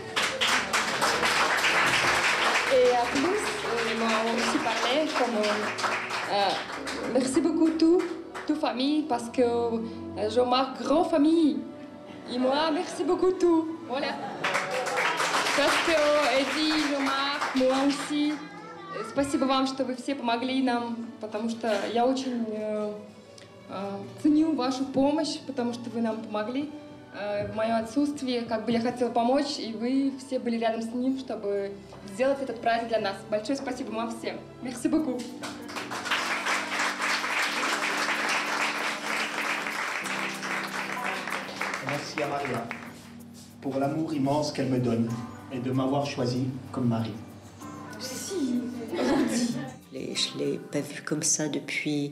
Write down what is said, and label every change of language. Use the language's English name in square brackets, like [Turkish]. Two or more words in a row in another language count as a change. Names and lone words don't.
[French] Et en plus, ils m'ont aussi parlé comme merci beaucoup toute famille parce que Jean-Marc grand famille. Et moi merci beaucoup tout. Voilà. Parce que Эдди, Jean-Marc, moi aussi. [Russian] Спасибо вам, что вы все помогли нам, потому что я очень ценю вашу помощь, потому что вы нам помогли. В мое отсутствие, как бы я хотела помочь, и вы все были рядом с ним, чтобы сделать этот праздник для нас. Большое спасибо вам всем. [French] Merci beaucoup. Merci à Maria pour l'amour immense qu'elle me donne et de m'avoir choisi comme mari. Si. Je ne l'ai pas vu comme ça depuis...